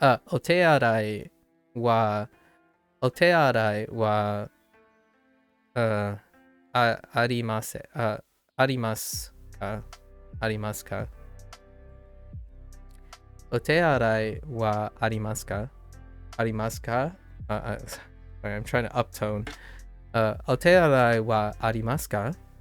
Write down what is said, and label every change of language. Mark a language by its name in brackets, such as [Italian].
[Japanese] お手洗いは、お手洗いは、ありません。ありますか？ありますか？お手洗いはありますか？ありますか？ [English] Sorry, I'm trying to uptone. [Japanese] お手洗いはありますか？